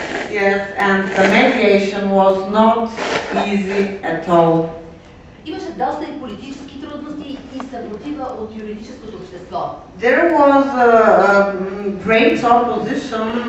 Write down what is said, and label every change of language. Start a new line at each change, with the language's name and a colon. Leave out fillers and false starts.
English: Yes, and the mediation was not easy at all.
Bulgarian: Имаше доста и политически трудности и съпротива от юридическото общество.
English: There was a great opposition.